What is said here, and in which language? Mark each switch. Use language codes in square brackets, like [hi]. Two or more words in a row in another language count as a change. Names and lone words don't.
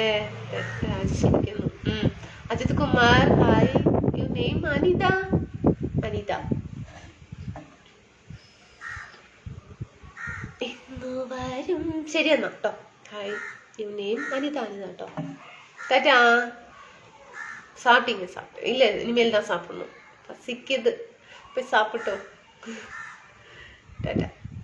[ml] ക്ഷമിക്കുന്നു. അജിത് കുമാർ ഹായ്. [en] your name [ml] അനിത. ഇന്ന് വരും. ശരി എന്നാ കേട്ടോ. ഹായ്, [en] your name [ml] അനിത കേട്ടോ. ടാറ്റാ. [ta] சாப்பிட்டீங்க இல்லை, இனிமேல் தான் சாப்பிடணும். பசிக்குது, போய் சாப்பிட்டோம். டாட்டா.